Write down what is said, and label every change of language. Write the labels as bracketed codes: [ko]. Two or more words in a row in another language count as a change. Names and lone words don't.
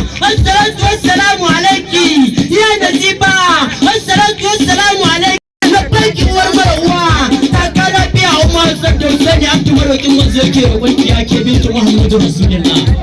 [ar] الصلاة والسلام عليك يا نجيبة. الصلاة والسلام عليك. لبيك [ha] uwar marawa. Ta kara biya Umar Sadau Sani Abdu Marokin manzo yake roƙon ki ya ke bintu Muhammadu Rasulullah.